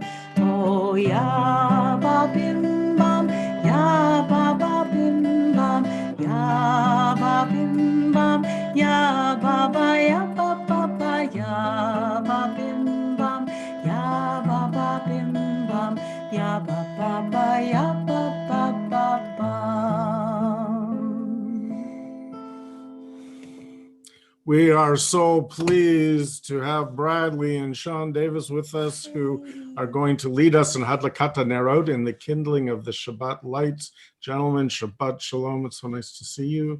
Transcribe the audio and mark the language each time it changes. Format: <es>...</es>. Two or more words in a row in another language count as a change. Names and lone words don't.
<en>Oh ya ba bim bam, ya ba ba bim bam, ya ba bim bam, ya ba ba, ya ba ba ba, ya ba bim bam, ya ba ba bim bam, ya ba ba ba, ya ba ba ba bam. We are so pleased to have Bradley and Sean Davis with us, who are going to lead us in</en> <he>Hadlakat Nerot,</he> <en>in the kindling of the Shabbat lights. Gentlemen,</en> <he>Shabbat Shalom.</he> <en>It's so nice to see you.</en>